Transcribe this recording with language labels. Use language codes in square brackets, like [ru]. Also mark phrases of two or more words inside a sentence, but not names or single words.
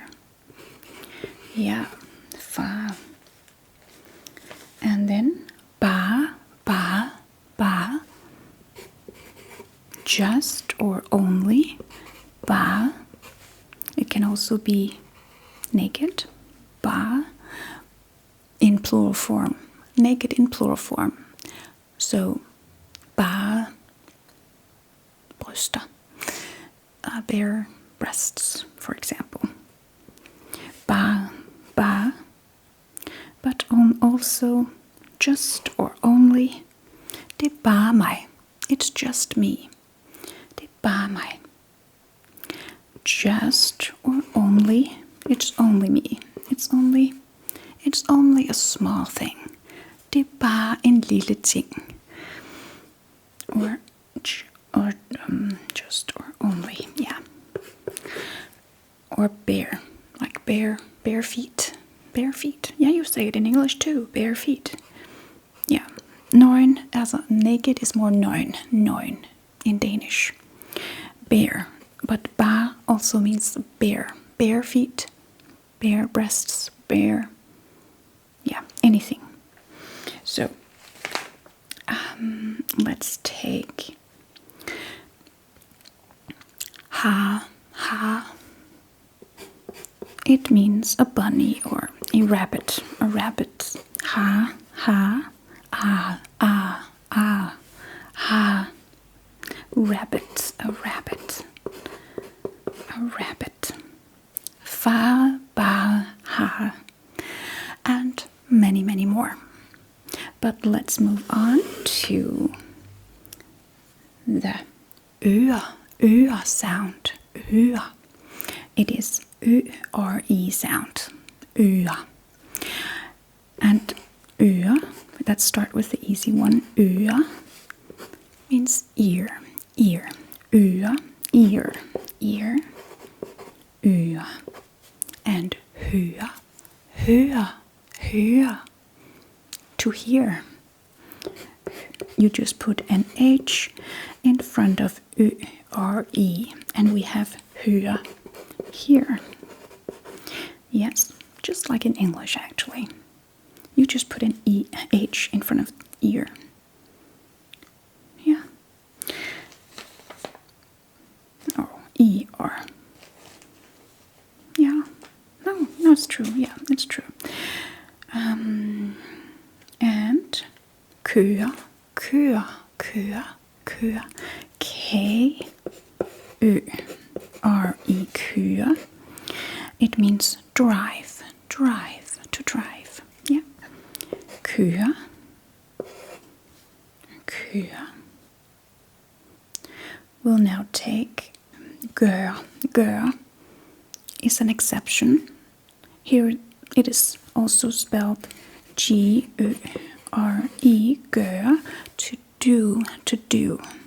[en] Yeah, fa. And then ba, just or only. Ba. It can also be naked. Ba. In plural form. Naked in plural form. So, ba. Bryster. Bare breasts, for example. Ba. But also just or only. [da] Det er bare mig. [en] It's just me. [da] Det er bare mig. [en] Just or only. It's only me. It's only a small thing. [da] Det er bare en lille ting. [en] Or just or only, yeah. Or bare, like bare feet. Bare feet. Yeah, you say it in English too. Bare feet. Yeah. [da] Nøgen, altså [en] naked is more nøgen in Danish. Bare. But ba also means bare. Bare feet, bare breasts, bare, yeah, anything. So, let's take ha. It means a bunny or a rabbit. Ha. Rabbit, a rabbit. Fa, ba, ha. And many, many more. But let's move on to the øre sound. Øre. It is øre sound. Øre. And øre, let's start with the easy one. Øre means ear. Øre, ear. Øre. And høre. To hear. You just put an H in front of R-E, and we have høre, hear. Yes, just like in English actually. You just put an H in front of ear. Yeah. Or E-R. Yeah. No, it's true. Yeah, it's true. And køre. K-Ø-R-E, køre. It means drive, to drive. Yeah. Køre. We'll now take gør. Gør is an exception. Here it is also spelled G-Ø-R-E, gør, to do.